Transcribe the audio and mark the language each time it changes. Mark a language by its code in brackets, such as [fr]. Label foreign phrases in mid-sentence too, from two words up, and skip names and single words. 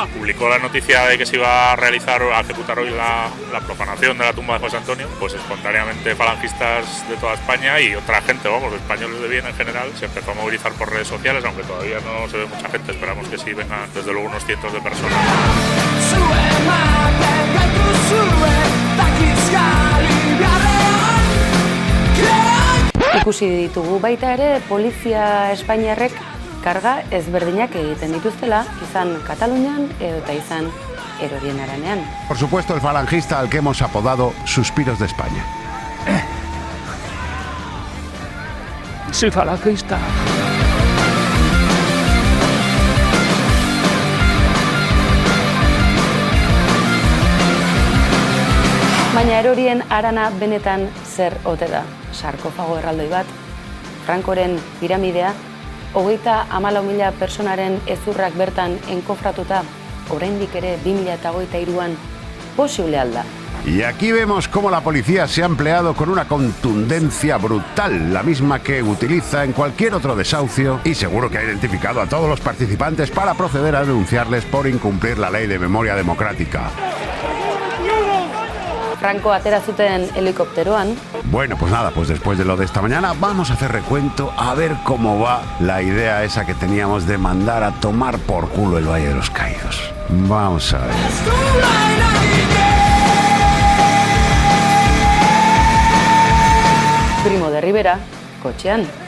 [es] Publicó la noticia de que se iba a ejecutar hoy la profanación de la tumba de José Antonio, pues espontáneamente falangistas de toda España y otra gente, españoles de bien en general, se empezó a movilizar por redes sociales, aunque todavía no se ve mucha gente, esperamos que sí vengan desde luego unos cientos de personas. [eu] Ikusi ditugu baita ere polizia espainiarrek karga ezberdinak egiten dituztela, izan Katalunian eta izan erorien aranean. [es] Por supuesto, el falangista al que hemos apodado Suspiros de España. Soy falangista. [eu] Baina erorien arana benetan zer ote da? Sarkofago erraldoi bat, Frankoren piramidea, 34.000 personaren ezurrak bertan enkofratuta, oraindik ere 2023an posible alda. [es] Y aquí vemos cómo la policía se ha empleado con una contundencia brutal, la misma que utiliza en cualquier otro desahucio, y seguro que ha identificado a todos los participantes para proceder a denunciarles por incumplir la ley de memoria democrática. [eu] Franco atera zuten helikopteroan. [es] Bueno, pues nada, pues después de lo de esta mañana vamos a hacer recuento a ver cómo va la idea esa que teníamos de mandar a tomar por culo el Valle de los Caídos. Vamos a ver. [eu] Primo de Rivera, kotxean.